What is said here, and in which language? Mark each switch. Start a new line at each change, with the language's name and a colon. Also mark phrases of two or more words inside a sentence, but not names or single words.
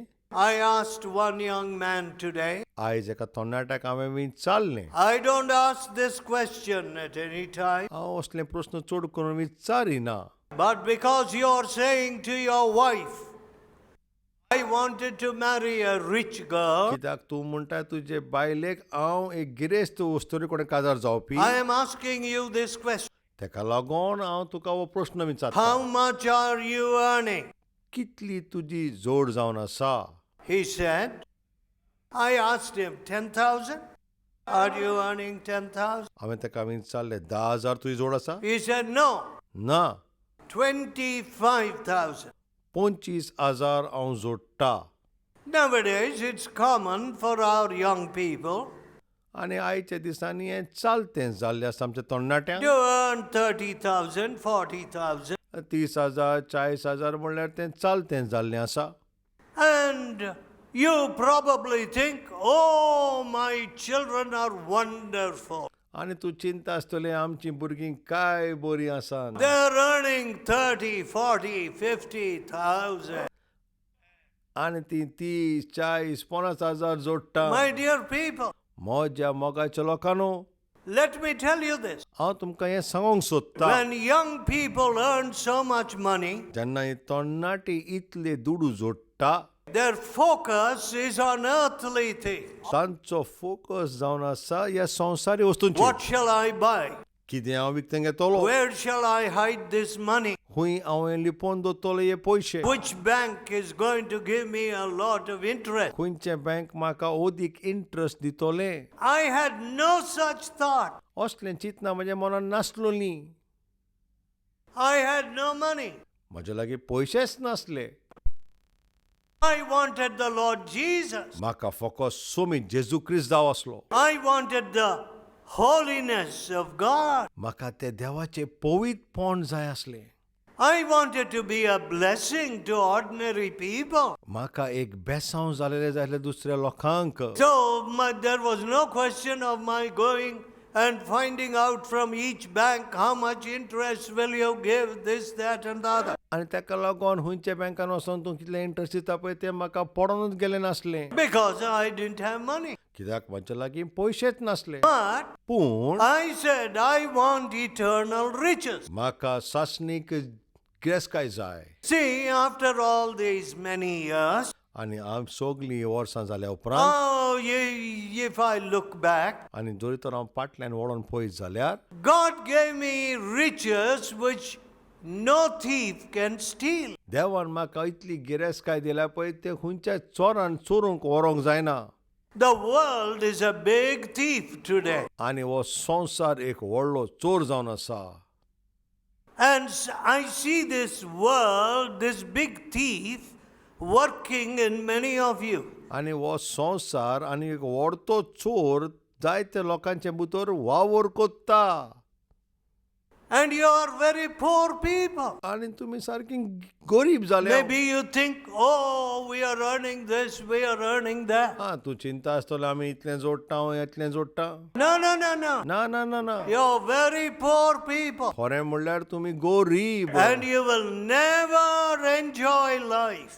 English: I asked one young man today.
Konkani: आयज एका तरणाट्याक हांवें विचारलें.
English: I don't ask this question at any time.
Konkani: हांव असले प्रस्न चड करून विचारिना.
English: But because you're saying to your wife, I wanted to marry a rich girl,
Konkani: कित्याक तूं म्हणटा तुजे बायलेक हांव एक गिरेस्त वस्तुरी कोणे काजार जावपी.
English: I am asking you this question.
Konkani: तेका लागोन हांव तुका हो प्रस्न विचारता.
English: How much are you earning?
Konkani: कितली तुजी जोड जावन आसा?
English: He said, I asked him, 10,000? Are you earning 10,000?
Konkani: हांवें तेका विचारलें 10,000 तुजी जोड आसा?
English: He said, no,
Konkani: ना,
English: 25,000.
Konkani: 25,000 हांव जोडटा.
English: Nowadays, it's common for our young people
Konkani: आनी आयच्या दिसांनी हें चालतें जाल्लें आसा आमच्या तरणाट्यांक.
English: to earn 30,000, 40,000.
Konkani: 30,000 40,000 म्हणल्यार तें चालतें जाल्लें आसा.
English: And you probably think, oh, my children are wonderful.
Konkani: आनी तूं चिंता आसतलें आमचीं भुरगीं काय बरीं आसात.
English: They're earning 30, 40, 50,000.
Konkani: आनी ती 30, 40, 50,000 जोडटा.
English: My dear people,
Konkani: म्हज्या मोगाच्या लोकांनो,
English: let me tell you this.
Konkani: हांव तुमकां हें सांगूंक सोदता.
English: When young people earn so much money,
Konkani: जेन्ना ही तरणाटी इतले दुडू जोडटा,
English: their focus is on earthly things.
Konkani: तांचो फोकस जावन आसा ह्या संवसारी वस्तूंचेर.
English: What shall I buy?
Konkani: कितें हांव विकतें घेतलो?
English: Where shall I hide this money?
Konkani: खूंय हांवें लिपोवन दवरतले हे पयशे?
English: Which bank is going to give me a lot of interest?
Konkani: खंयचे बँक म्हाका अदीक इंट्रस्ट दितले?
English: I had no such thought.
Konkani: असलें चिंतना म्हज्या मनान नासलो न्ही.
English: I had no money.
Konkani: म्हजे लागीं पयशेच नासले.
English: I wanted the Lord Jesus.
Konkani: म्हाका फकत सोमी जेजू क्रिस्त जावं असलो.
English: I wanted the holiness of God.
Konkani: म्हाका ते देवाचे पवित्रपण जाय असले.
English: I wanted to be a blessing to ordinary people.
Konkani: म्हाका एक बेसांव जालेले जाय आसले दुसऱ्या लोकांक.
English: So there was no question of my going and finding out from each bank how much interest will you give, this, that and the other.
Konkani: आनी ताका लागून हुंयच्या बँकान वचोन तूं कितलें इंट्रस्ट दिता पळय तें म्हाका पडोनूच गेलें नासलें.
English: Because I didn't have money.
Konkani: कित्याक म्हज्या लागीं पयशेच नासले.
English: But
Konkani: पूण
English: I said, I want eternal riches.
Konkani: म्हाका सासणीक गिरेस्ताय जाय.
English: See, after all these many years,
Konkani: आनी हांव सगलीं वर्सां जाल्या उपरांत
English: if I look back,
Konkani: आनी जोरी तर हांव फाटल्यान वळोन पळयत जाल्यार
English: God gave me riches which no thief can steal.
Konkani: देवान म्हाका इतली गिरेस्ताय दिल्या पळय ते खंयच्याय चोरान चोरूंक व्हरोंक जायना.
English: The world is a big thief today.
Konkani: आनी हो संवसार एक व्हडलो चोर जावन आसा.
English: And I see this world, this big thief, working in many of you.
Konkani: आनी हो संवसार आनी एक व्हडतो चोर जायते लोकांचे भितर वावर कोत्ता.
English: And you are very poor people.
Konkani: आनी तुमी सारकी गरीब जाले.
English: Maybe you think, oh, we are earning this, we are earning that.
Konkani: तूं चिंता आसतलो आमी इतलें जोडटा हांव इतलें जोडटा.
English: No, no, no, no.
Konkani: ना ना ना ना.
English: You're very poor people.
Konkani: खरें म्हणल्यार तुमी गरीब.
English: And you will never enjoy life.